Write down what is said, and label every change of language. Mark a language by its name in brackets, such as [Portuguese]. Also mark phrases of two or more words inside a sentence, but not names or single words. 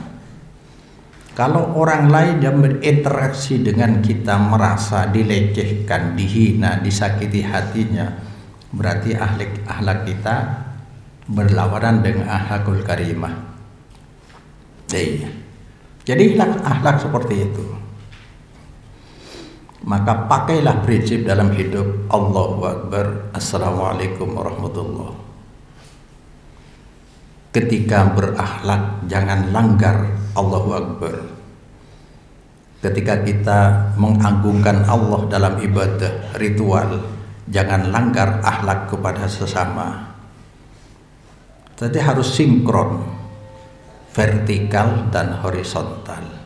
[Indonesian] Kalau orang lain yang berinteraksi dengan kita merasa dilecehkan, dihina, disakiti hatinya, berarti akhlak kita berlawanan dengan akhlakul karimah. Jadi akhlak seperti itu. Maka pakailah prinsip dalam hidup. [Arabic] Allahu Akbar, Assalamualaikum warahmatullah. [Indonesian] Ketika berakhlak jangan langgar [Arabic] Allahu Akbar. [Indonesian] Ketika kita mengagungkan Allah dalam ibadah ritual, jangan langgar akhlak kepada sesama. Jadi harus sinkron, vertikal dan horizontal.